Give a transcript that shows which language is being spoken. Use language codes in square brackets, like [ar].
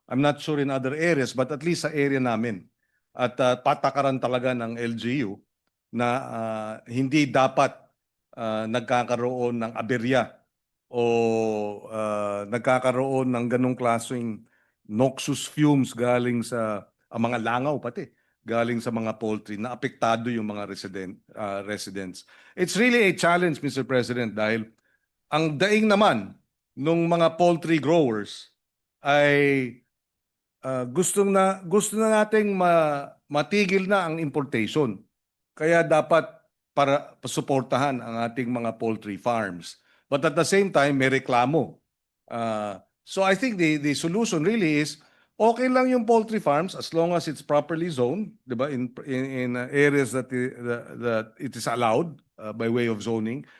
[en] I'm not sure in other areas, but at least [tl] sa area namin. At patakaran talaga ng LGU na hindi dapat nagkakaroon ng aberya o nagkakaroon ng ganong klaseng [en] noxious fumes [tl] galing sa mga langaw pati galing sa mga poultry na apektado yung mga residents. [en] It's really a challenge, Mr. [tl] President, dahil ang daing naman nung mga poultry growers ay gusto na nating matigil na ang importation. Kaya dapat para suportahan ang ating mga poultry farms. [en] But at the same time, [tl] may reklamo. [en] So I think the solution really is [tl] okay lang yung [en] poultry farms as long as it's properly zoned, [tl] 'di ba? [en] In areas that it is allowed by way of zoning.